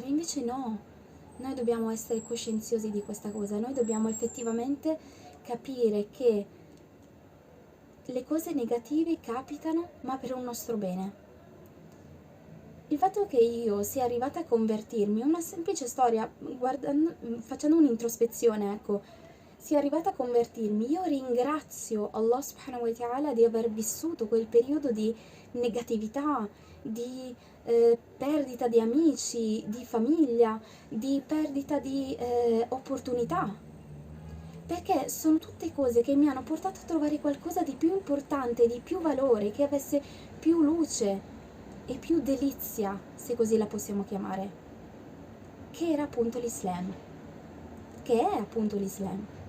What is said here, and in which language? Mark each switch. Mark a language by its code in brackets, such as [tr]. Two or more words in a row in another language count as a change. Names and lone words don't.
[it] Invece no, noi dobbiamo essere coscienziosi di questa cosa, noi dobbiamo effettivamente capire che le cose negative capitano, ma per un nostro bene. Il fatto che io sia arrivata a convertirmi, una semplice storia, facendo un'introspezione, ecco, sia arrivata a convertirmi, io ringrazio [ar] الله سبحانه وتعالى [it] di aver vissuto quel periodo di negatività, di perdita di amici, di famiglia, di perdita di opportunità. Perché sono tutte cose che mi hanno portato a trovare qualcosa di più importante, di più valore, che avesse più luce e più delizia, se così la possiamo chiamare, che era appunto l'Islam, che è appunto l'Islam.